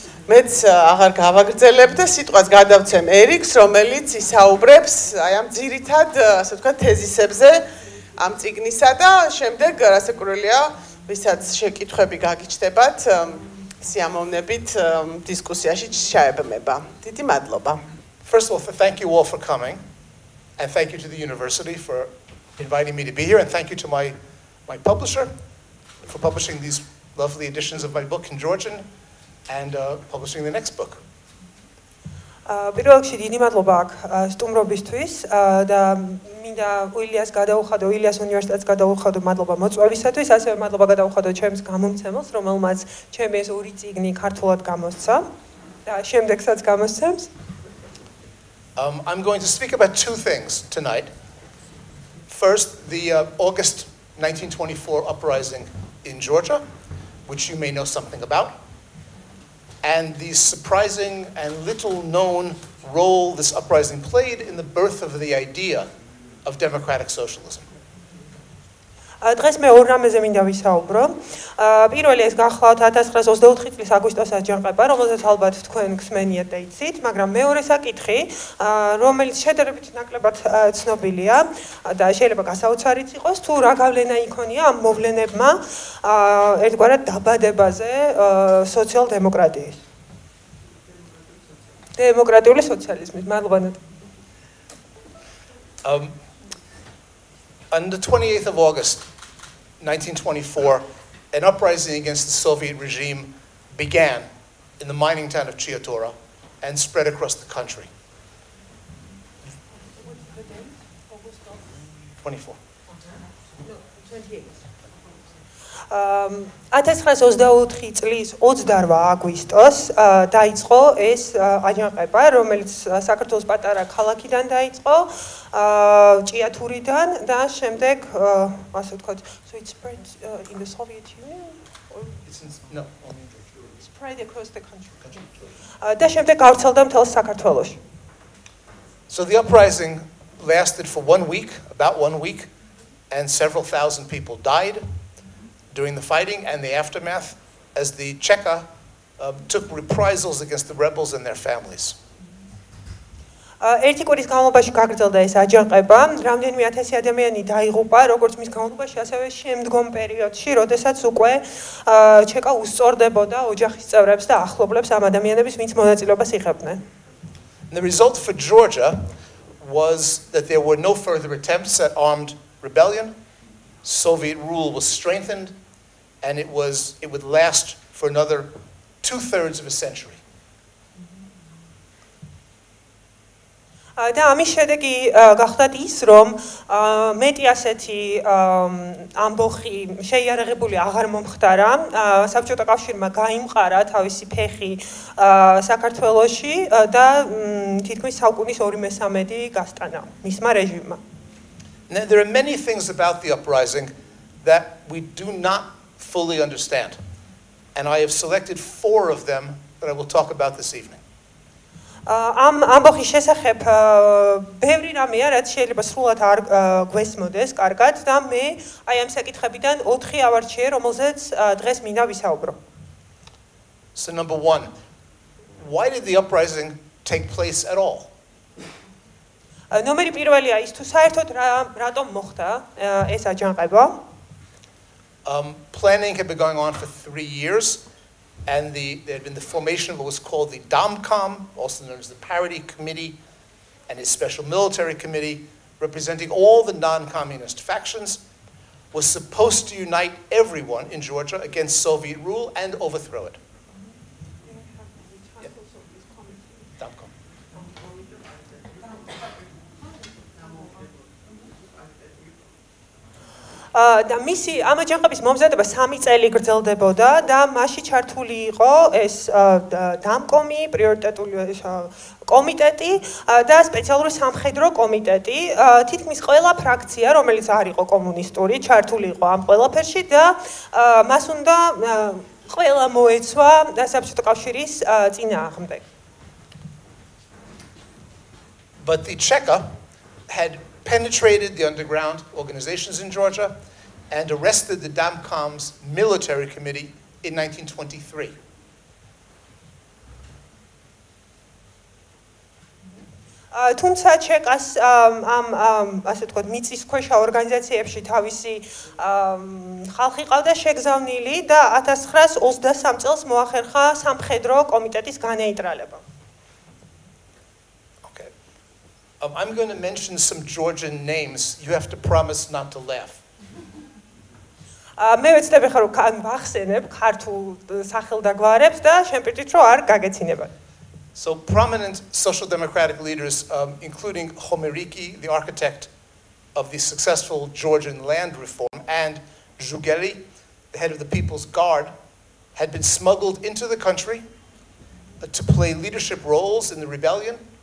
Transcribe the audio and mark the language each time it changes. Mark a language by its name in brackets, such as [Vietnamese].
[Georgian] მეც აღარ გავაგრძელებ და სიტყვას გადავცემ ერიკს, რომელიც ისაუბრებს აი ამ ძირითად, ასე ვთქვათ, თეზისებზე ამ წიგნისა და შემდეგ რასაკვირველია, ვისაც შეკითხვები გაგიჩნდებათ, სიამოვნებით დისკუსიაში ჩაებმება. დიდი მადლობა. [English] First of all, thank you all for coming, and thank you to the university for inviting me to be here, and thank you to my publisher for publishing these lovely editions of my book in Georgian and publishing the next book. [Georgian] პირველ რიგში დიდი მადლობა აქ სტუმრობისთვის და მინდა ილიას გადაუხადო, ილიას უნივერსიტეტს გადაუხადო მადლობა მოწვევისათვის, ასევე მადლობა გადაუხადო ჩემს გამომცემელს, რომელმაც ჩემი ეს ორი წიგნი ქართულად გამოსცა და შემდეგსაც გამოსცემს. [English] I'm going to speak about two things tonight. First, the August 1924 uprising in Georgia, which you may know something about, and the surprising and little known role this uprising played in the birth of the idea of democratic socialism. [Georgian] დღეს მე ორ რამეზე მინდა ვისაუბრო. პირველი ეს გახლავთ 1924 წლის აგვისტოს აჯანყება, რომელზეც ალბათ თქვენ გსმენიათ და იცით, მაგრამ მეორე საკითხი, რომელიც შედარებით ნაკლებად ცნობილია და შეიძლება გასაოცარიც იყოს, თუ რა გავლენა იქონია ამ მოვლენებმა ერთგვარად დაბადებაზე სოციალ-დემოკრატიის. დემოკრატიული სოციალიზმის. მადლობა. [English] On the 28th of August, 1924, an uprising against the Soviet regime began in the mining town of Chiatora and spread across the country. 24. [Georgian] 1924 წლის 28 აგვისტოს დაიწყო ეს აჯანყება, რომელიც საქართველოს პატარა ქალაქიდან დაიწყო, ჭიათურიდან და შემდეგ, ასე ვთქვათ, [English] so it spread in the Soviet Union? No. Spread across the country. [Georgian] და შემდეგ გავრცელდა მთელ საქართველოში. [English] So the uprising lasted for 1 week, about 1 week, and several thousand people died during the fighting and the aftermath as the Cheka took reprisals against the rebels and their families. [Georgian] ერთი კვირის განმავლობაში გაგრძელდა ეს აჯანყება, რამდენიმე ათასი ადამიანი დაიღუპა, როგორც მის განმავლობაში, ასევე შემდგომ პერიოდში, როდესაც უკვე ჩეკა უსწორდებოდა ოჯახის წევრებს და ახლობლებს ამ ადამიანების, ვინც მონაწილეობას იღებდნენ. [English] The result for Georgia was that there were no further attempts at armed rebellion. Soviet rule was strengthened, and it would last for another 2/3 of a century. [Georgian] და ამის შედეგი გახდათ ის, რომ მეტი ასეთი ამბოხი შეიარაღებული აღარ მომხდარა, საბჭოთა კავშირმა გაიმყარა თავისი ფეხი საქართველოში და თითქმის საუკუნის 2/3 გასტანა მისმა რეჟიმმა. [English] Now, there are many things about the uprising that we do not fully understand, and I have selected 4 of them that I will talk about this evening. [Georgian] ამ ამბოხის შესახებ ბევრი რამეა, რაც შეიძლება სრულად არ გვესმოდეს კარგად და მე აი ამ საკითხებიდან 4 ავარჩიე, რომელზეც დღეს მინდა ვისაუბრო. [English] So number 1, why did the uprising take place at all? [Georgian] ნომერი პირველია ის თუ საერთოდ რატომ მოხდა ეს აჯანყება? [English] Planning had been going on for 3 years, and there had been the formation of what was called the DOMCOM, also known as the Parity Committee, and its special military committee, representing all the non-communist factions, was supposed to unite everyone in Georgia against Soviet rule and overthrow it. [Georgian] და მისი ამ აჯანყების მომზადება 3 წელი გრძელდებოდა და მასში ჩართული იყო ეს დამკომი, პრიორიტეტული კომიტეტი და სპეციალური სამხედრო კომიტეტი. თითქმის ყველა ფრაქცია, რომელიც არ იყო კომუნისტური, ჩართული იყო ამ ყველაფერში და მას უნდა ყველა მოეცვა საბჭოთა კავშირის წინააღმდეგ. [English] But the Cheka had penetrated the underground organizations in Georgia and arrested the DOMCOM's military committee in 1923. [Georgian] თუმცა ჩეკას ამ ასე ვთქვათ მიწისქვეშა ორგანიზაციებში თავისი ხალხი ყავდა შეგზავნილი და 1923 წელს მოახერხა სამხედრო კომიტეტის განეიტრალება. [English] I'm going to mention some Georgian names. You have to promise not to laugh. [Georgian] მე ვეცდები ხარ რომ ვახსენებ ქართულ სახელდაგვარებს და შემპირთით რომ არ გაგეცინებათ. [English] So prominent social democratic leaders, including Homeriki, the architect of the successful Georgian land reform, and Zhugeli, the head of the People's Guard, had been smuggled into the country to play leadership roles in the rebellion.